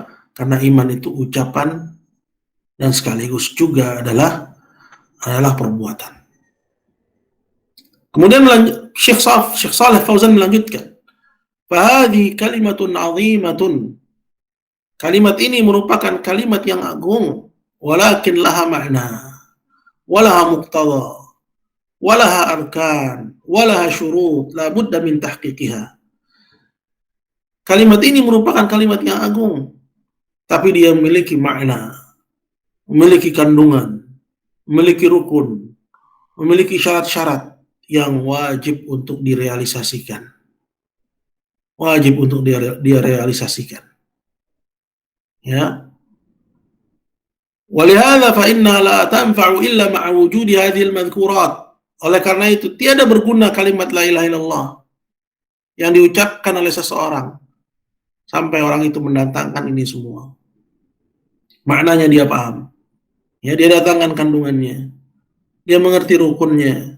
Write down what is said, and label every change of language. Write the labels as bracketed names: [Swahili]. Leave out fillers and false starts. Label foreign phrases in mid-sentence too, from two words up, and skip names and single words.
[Indonesian] Karena iman itu ucapan dan sekaligus juga adalah perbuatan. Kemudian Syekh Shalih Fauzan melanjutkan, [Arabic] "فهذه كلمة عظيمة." [Indonesian] Kalimat ini merupakan kalimat yang agung, [Arabic] ولكن لها معنى, ولها مقتضى، ولها أركان، ولها شروط، لا بد من تحقيقها. [Indonesian] Kalimat ini merupakan kalimat yang agung, tapi dia memiliki makna, memiliki kandungan, memiliki rukun, memiliki syarat-syarat yang wajib untuk direalisasikan. Wajib untuk direalisasikan. [Arabic] Ya. ولهذا فإنها لا تنفع إلا مع وجود هذه المذكورات. [Indonesian] Oleh karena itu tiada berguna kalimat [Arabic] لا إله إلا الله [Indonesian] yang diucapkan oleh seseorang sampai orang itu mendatangkan ini semua. Maknanya dia paham. Ya, dia datangkan kandungannya. Dia mengerti rukunnya.